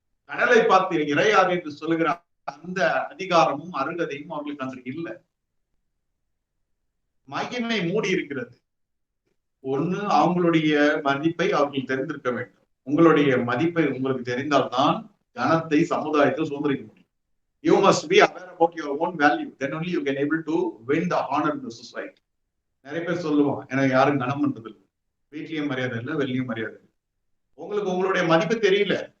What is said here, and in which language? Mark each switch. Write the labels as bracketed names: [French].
[Tamil] கடலை பார்த்து இறையாறு என்று சொல்லுகிற அந்த அதிகாரமும் அருகதையும் அவங்களுக்கு அங்க இல்லை. மகிமை மூடி இருக்கிறது. ஒண்ணு அவங்களுடைய மதிப்பை அவர்கள் தெரிந்திருக்க வேண்டும். உங்களுடைய மதிப்பை உங்களுக்கு தெரிந்தால்தான் கனத்தை சமுதாயத்தை சுதந்திரிக்க முடியும். [English] You must be aware about your own value. Then only you can able to win the honor in the society. [Tamil] நிறைய பேர் சொல்லுவான், எனக்கு யாரும் கனம் பண்றது இல்லை, வீட்லயும் மரியாதை இல்லை, வெளியும் மரியாதை இல்லை. உங்களுக்கு உங்களுடைய மதிப்பு தெரியல.